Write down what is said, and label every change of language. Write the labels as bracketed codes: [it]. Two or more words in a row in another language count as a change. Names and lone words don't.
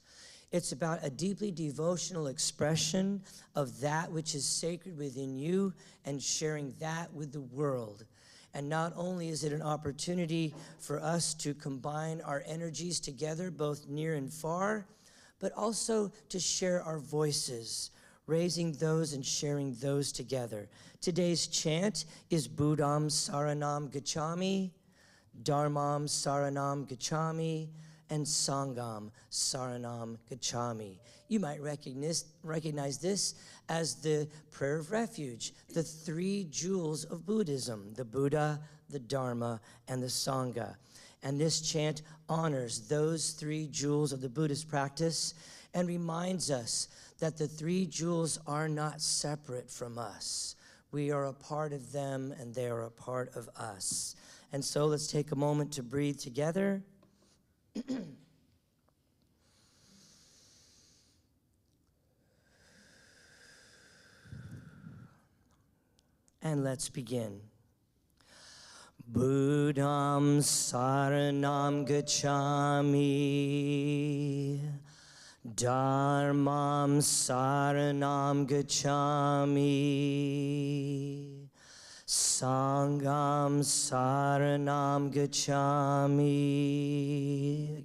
[en] It's about a deeply devotional expression of that which is sacred within you and sharing that with the world. And not only is it an opportunity for us to combine our energies together, both near and far, but also to share our voices, raising those and sharing those together. Today's chant is [pi] Buddham Saranam Gacchami, Dharmam Saranam Gacchami, [en] and [pi] Sangham Saranam Gacchami. [en] You might recognize this as the prayer of refuge, the three jewels of Buddhism, the Buddha, the Dharma, and the Sangha. And this chant honors those three jewels of the Buddhist practice and reminds us that the three jewels are not separate from us. We are a part of them, and they are a part of us. And so let's take a moment to breathe together. And let's begin. [pi] Buddham saranam gacchami, Dharmam saranam gacchami, Sangham saranam gacchami.